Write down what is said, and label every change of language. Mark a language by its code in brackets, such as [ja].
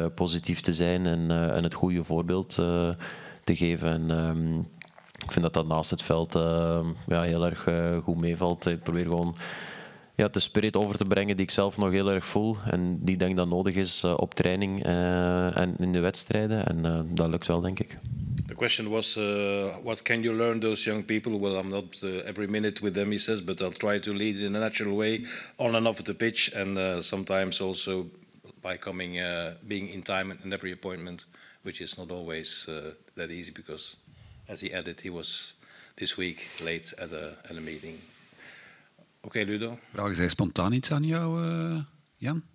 [nl] Positief te zijn en het goede voorbeeld te geven. En, ik vind dat naast het veld heel erg goed meevalt. Ik probeer gewoon de spirit over te brengen die ik zelf nog heel erg voel. En die denk dat nodig is op training en in de wedstrijden. En dat lukt wel, denk ik. [en] The question was, what can you learn those young people? Well, I'm not every minute with them, he says, but I'll try to lead in a natural way on and off the pitch. And sometimes also by being in time in every appointment, which is not always that easy because... As he added, he was this week late at a meeting. [nl] Oké, Ludo. Vragen zij spontaan iets aan jou, Jan?